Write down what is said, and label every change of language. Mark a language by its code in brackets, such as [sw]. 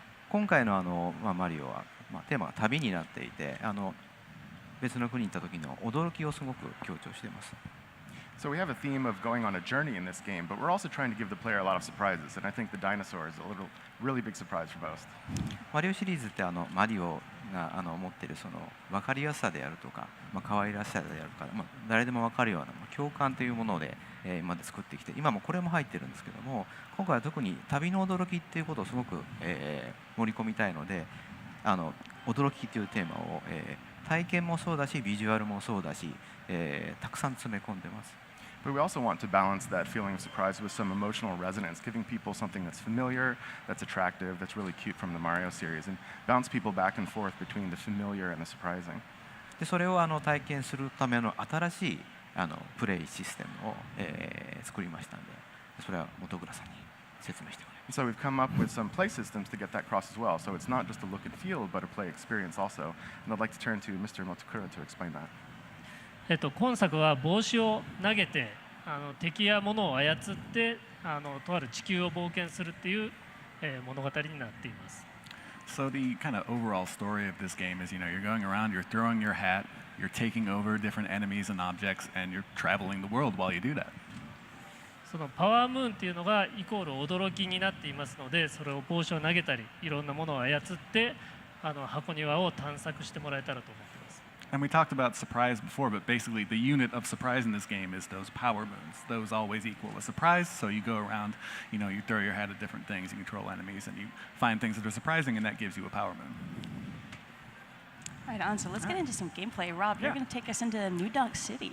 [ja] 今回のマリオはテーマが旅になっていて、別の国に行った時の驚きをすごく強調しています。 [en] So we have a theme of going on a journey in this game, but we're also trying to give the player a lot of surprises, and I think the dinosaur is a really big surprise for most. [ja] マリオシリーズってマリオが持っている分かりやすさであるとか、可愛らしさであるとか、誰でも分かるような共感というもので、今まで作ってきて、今もこれも入ってるんですけども、今回は特に旅の驚きっていうことをすごく、盛り込みたいので、驚きというテーマを、体験もそうだし、ビジュアルもそうだし、たくさん詰め込んでます。 [en] But we also want to balance that feeling of surprise with some emotional resonance, giving people something that's familiar, that's attractive, that's really cute from the Mario series, and bounce people back and forth between the familiar and the surprising. [ja] でそれを体験するための新しいプレイシステムを、作りましたので、それは本倉さんに説明してもらいます。 [en] So we've come up with some play systems to get that across as well. So it's not just a look and feel, but a play experience also. And I'd like to turn to Mr. Motokura to explain that. [ja] 今作は帽子を投げて敵や物を操ってとある地球を冒険するっていう、物語になっています。 [en] So the kind of overall story of this game is, you're going around, you're throwing your hat, you're taking over different enemies and objects, and you're traveling the world while you do that. [ja] そのパワームーンっていうのがイコール驚きになっていますので、それを帽子を投げたり、いろんなものを操って箱庭を探索してもらえたらと思っています。 [en] And we talked about surprise before, but basically the unit of surprise in this game is those power moons. Those always equal a surprise, so you go around, you throw your hat at different things, you control enemies, and you find things that are surprising, and that gives you a power moon. Right on, so let's get into some gameplay. Rob, you're going to take us into New Donk City.